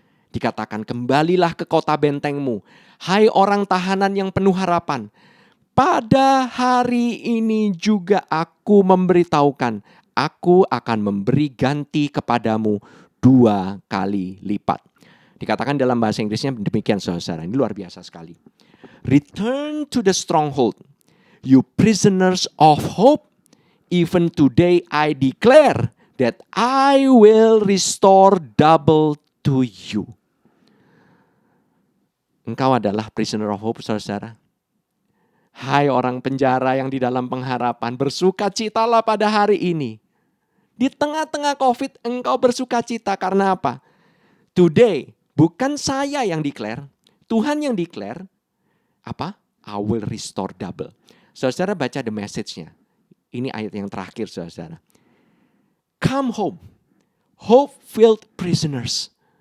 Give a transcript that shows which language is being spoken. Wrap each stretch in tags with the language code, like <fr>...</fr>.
<id>Dikatakan, kembalilah ke kota bentengmu, hai orang tahanan yang penuh harapan. Pada hari ini juga aku memberitahukan, aku akan memberi ganti kepadamu 2 kali lipat. Dikatakan dalam bahasa Inggrisnya demikian, saudara. Ini luar biasa sekali.</id> <en>Return to the stronghold, you prisoners of hope. Even today I declare that I will restore double to you.</en> <id>Engkau adalah</id> <en>prisoner of hope,</en> <id>saudara. Hai orang penjara yang di dalam pengharapan, bersukacitalah pada hari ini. Di tengah-tengah COVID, engkau bersukacita karena apa? Today, bukan saya yang declare, Tuhan yang declare, apa?</id> <en>I will restore double.</en> <id>Saudara baca</id> <en>the message-nya.</en> <id>Ini ayat yang terakhir, saudara.</id> <en>Come home, hope-filled prisoners.</en>